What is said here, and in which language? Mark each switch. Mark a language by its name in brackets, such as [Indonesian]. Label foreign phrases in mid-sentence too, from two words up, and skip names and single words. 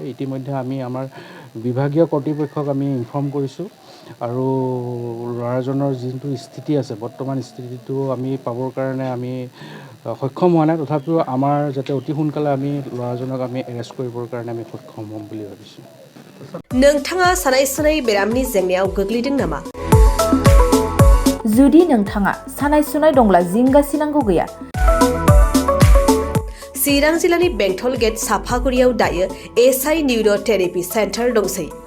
[Assamese] ইতিমধ্যে আমি আমাৰ বিভাগীয় কৰ্তৃপক্ষক আমি ইনফৰ্ম কৰিছোঁ আৰু ল'ৰাজনৰ যোনটো স্থিতি আছে বৰ্তমান স্থিতিটো আমি পাবৰ কাৰণে আমি সক্ষম হোৱা নাই। তথাপিও আমাৰ যাতে অতি সোনকালে আমি ল'ৰাজনক আমি এৰেষ্ট কৰিবৰ কাৰণে আমি সক্ষম হ'ম বুলি ভাবিছোঁ। [Bodo] नोंथाङा सानाय सुनाय बेरामनि जेंनायाव गोग्लैदों नामा? जुदि नोंथाङा सानाय सुनाय दंब्ला जिंगासिनांगौ गैया। चिरां जिल्लानि बेंटल गेट साफागुरियाव दायो SI निउर' थेरापि सेन्टार दंसै।